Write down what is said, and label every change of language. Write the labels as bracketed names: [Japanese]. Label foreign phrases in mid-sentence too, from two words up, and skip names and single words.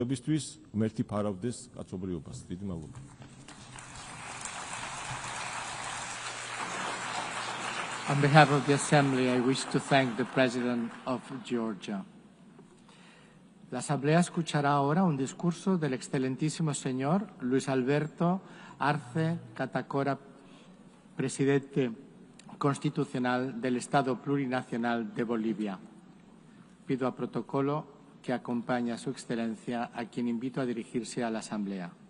[Georgian] ბისთვის ღმერთი ფარავდეს კაცობრიობას. დიდი მადლობა. [English] On behalf of the Assembly, I wish to thank the President of Georgia. [Spanish] La Asamblea escuchará ahora un discurso del excelentísimo señor Luis Alberto Arce Catacora, presidente constitucional del Estado Plurinacional de Bolivia. Pido a protocolo que acompañe a su excelencia, a quien invito a dirigirse a la Asamblea.